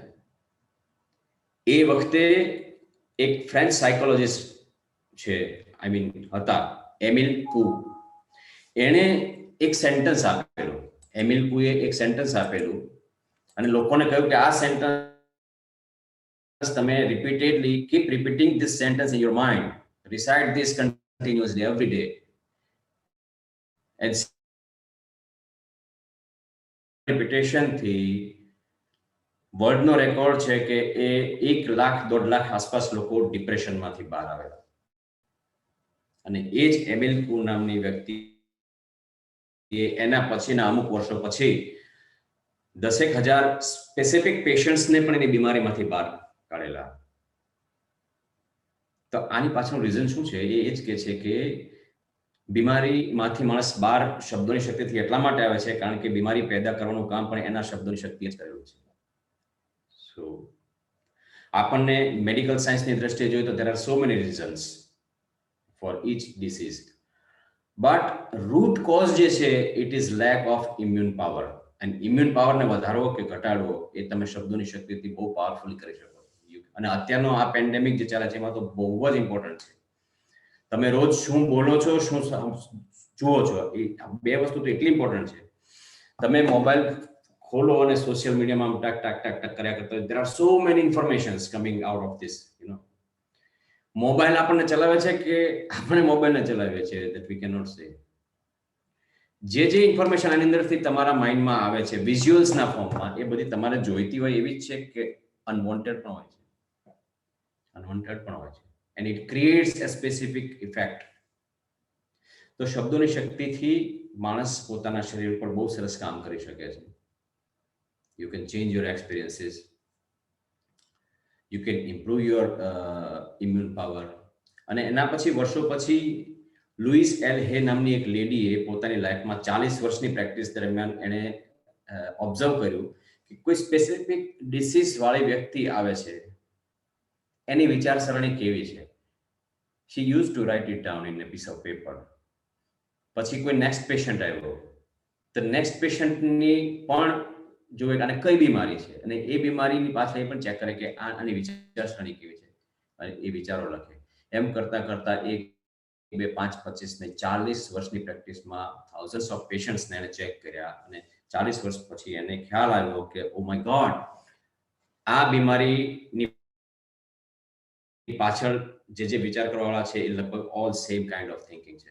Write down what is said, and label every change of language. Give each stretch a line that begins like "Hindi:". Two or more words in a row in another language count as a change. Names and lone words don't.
Gujarati: એ વખતે એક ફ્રેન્ચ સાયકોલોજીસ્ટ છે,
English: I mean
Gujarati: હતા, એમિલ કુ. એણે એક સેન્ટેન્સ આપેલું. એમિલ કુએ એક સેન્ટેન્સ આપેલું અને લોકોને કહ્યું કે આ સેન્ટેન્સ તમે
English: repeatedly keep repeating this sentence in your mind, recite this continuously every day, and repetition
Gujarati: થી વર્લ્ડનો રેકોર્ડ છે કે એ 1 લાખ 1.5 લાખ આસપાસ લોકો ડિપ્રેશનમાંથી બહાર આવેલા. અને એ જ એમિલ કુ નામની વ્યક્તિ એના પછીના અમુક વર્ષો પછી 10,000
English: specific patients
Gujarati: પણ એની બીમારીમાંથી બહાર કાઢેલા. તો આની પાછળનું રીઝન શું છે? એ જ કે છે કે બીમારીમાંથી માણસ બહાર શબ્દોની શક્તિથી એટલા માટે આવે છે કારણ કે બીમારી પેદા કરવાનું કામ પણ એના શબ્દોની શક્તિએ જ કરેલું છે. સો આપણને
English: medical science
Gujarati: દ્રષ્ટિએ જોઈએ તો
English: there are so many reasons for each disease, but root cause
Gujarati: જે છે
English: it is lack of immune power, and immune power
Gujarati: ને વધારવો કે ઘટાડવો એ તમે શબ્દોની શક્તિથી બહુ પાવરફુલી કરી શકો. અને અત્યારનો આ પેન્ડેમિક જે ચાલે છે એમાં તો બહુ જ ઇમ્પોર્ટન્ટ છે. તમે રોજ શું બોલો છો, શું જુઓ છો, એ બે વસ્તુ તો એટલી ઇમ્પોર્ટન્ટ છે. તમે મોબાઈલ ખોલો અને
English: social media
Gujarati: ટક ટક ટક ટક કર્યા કરતા
English: there are so many informations coming out of this,
Gujarati: મોબાઈલ આપણને ચલાવે છે કે આપણે મોબાઈલને ચલાવીએ છીએ
English: that we cannot say.
Gujarati: જે ઇન્ફોર્મેશન આની અંદરથી તમારા માઇન્ડમાં આવે છે વિઝ્યુઅલ્સના ફોર્મમાં, એ બધી તમારે જોઈતી હોય એવી જ છે કે અનવોન્ટેડ પણ હોય છે. અનવોન્ટેડ પણ હોય છે.
English: and it creates a specific effect.
Gujarati: તો શબ્દોની શક્તિથી માણસ પોતાના શરીર પર બહુ સરસ કામ કરી શકે છે.
English: You can change your experiences. You can improve your immune power.
Gujarati: અને એના પછી વર્ષો પછી લુઈસ એલ હે નામની એક લેડીએ પોતાની લાઈફમાં 40 વર્ષની પ્રેક્ટિસ દરમિયાન એણે ઓબ્ઝર્વ કર્યું કે કોઈ સ્પેસિફિક ડિસીઝ વાળી વ્યક્તિ આવે છે, એની વિચારસરણી કેવી છે.
English: She used to write it down in a piece of paper.
Gujarati: પછી કોઈ નેક્સ્ટ પેશન્ટ આવ્યો, તો નેક્સ્ટ પેશન્ટની પણ જોવે કે આને કઈ બીમારી છે અને એ બીમારીની પાછળ એ પણ ચેક કરે કે આની વિચારસરણી કેવી છે અને એ વિચારો લખે. એમ કરતા કરતા 1, 2, 5, 25 ને 40 વર્ષની પ્રેક્ટિસમાં
English: thousands of patients
Gujarati: એને ચેક કર્યા અને 40 વર્ષ પછી એને ખ્યાલ આવ્યો કે
English: oh my god,
Gujarati: આ બીમારીની પાછળ જે વિચાર કરવાવાળા છે એ લગભગ
English: all same kind of thinking
Gujarati: છે.